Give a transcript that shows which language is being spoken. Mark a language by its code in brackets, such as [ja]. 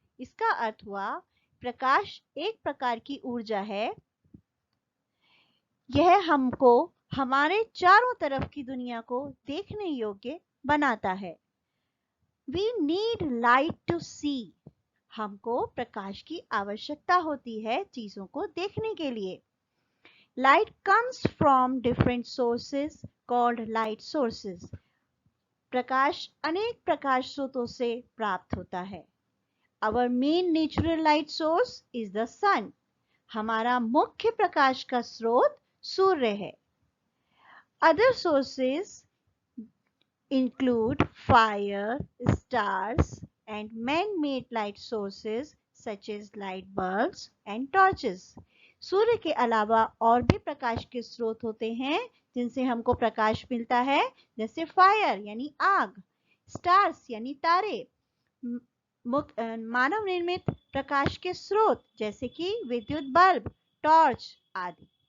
[hi] इसका अर्थ हुआ प्रकाश एक प्रकार की ऊर्जा है, यह हमको हमारे चारों तरफ की दुनिया को देखने योग्य बनाता है। [en] We need light to see. [hi] हमको प्रकाश की आवश्यकता होती है चीजों को देखने के लिए। [en] Light comes from different sources called light sources. [hi] प्रकाश अनेक प्रकाश स्रोतों से प्राप्त होता है। [en] Our main natural light source is the sun. [hi] हमारा मुख्य प्रकाश का स्रोत सूर्य है। [en] Other sources include fire, stars, and man-made light sources such as light bulbs and torches. [hi] सूर्य के अलावा और भी प्रकाश के स्रोत होते हैं जिनसे हमको प्रकाश मिलता है, जैसे फायर यानी आग, स्टार्स यानी तारे, मानव निर्मित प्रकाश के स्रोत जैसे कि विद्युत बल्ब, टॉर्च आदि।